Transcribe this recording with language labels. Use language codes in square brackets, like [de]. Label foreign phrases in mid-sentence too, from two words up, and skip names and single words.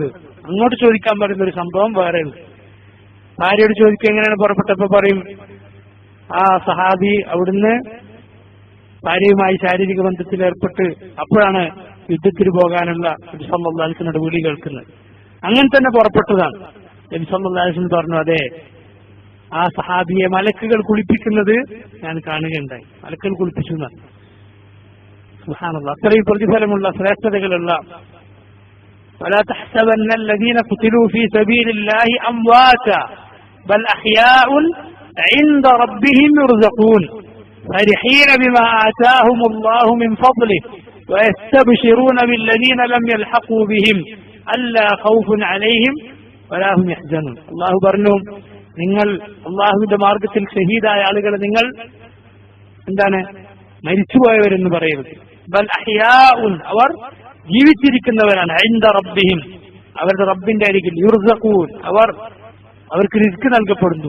[ml] അങ്ങോട്ട് ചോദിക്കാൻ പറയുന്ന ഒരു സംഭവം വേറെയുണ്ട്. ഭാര്യയോട് ചോദിക്കുക എങ്ങനെയാണ് പുറപ്പെട്ടപ്പോ പറയും, ആ സഹാബി അവിടുന്ന് ഭാര്യയുമായി ശാരീരിക ബന്ധത്തിൽ ഏർപ്പെട്ട് അപ്പോഴാണ് യുദ്ധത്തിന് പോകാനുള്ള നബി [ar] صلى الله عليه [ml] വസല്ലമയുടെ വിളി കേൾക്കുന്നത്. അങ്ങനെ തന്നെ പുറപ്പെട്ടതാണ്. നബി [ar] صلى الله عليه وسلم [ml] പറഞ്ഞു, അതെ, ആ സഹാബിയെ മലക്കുകൾ കുളിപ്പിക്കുന്നത് ഞാൻ കാണുകയുണ്ടായി. മലക്കുകൾ കുളിപ്പിച്ചു എന്നാണ്. സുബ്ഹാനല്ലാഹ്. അത്രയും പ്രതിഫലമുള്ള ശ്രേഷ്ഠതകളുള്ള. [ar] ولا تحسبن الذين قتلوا في سبيل الله أمواتا بل أحياء عند ربهم يرزقون فرحين بما آتاهم الله من فضله ويستبشرون بالذين لم يلحقوا بهم ألا خوف عليهم ولا هم يحزنون. الله برنهم, [ml] നിങ്ങൾ അള്ളാഹുവിന്റെ മാർഗത്തിൽ ഷഹീദായ ആളുകളെ നിങ്ങൾ എന്താണ് മരിച്ചുപോയവരെന്ന് പറയരുത്. [ar] بل أحياء, [ml] അവർ ജീവിച്ചിരിക്കുന്നവരാണ്. [ar] عند ربهم, [ml] അവരുടെ റബ്ബിന്റെ അരികിൽ. യുർസഖൂൻ, അവർക്ക് റിസ്ക് നൽകപ്പെടുന്നു.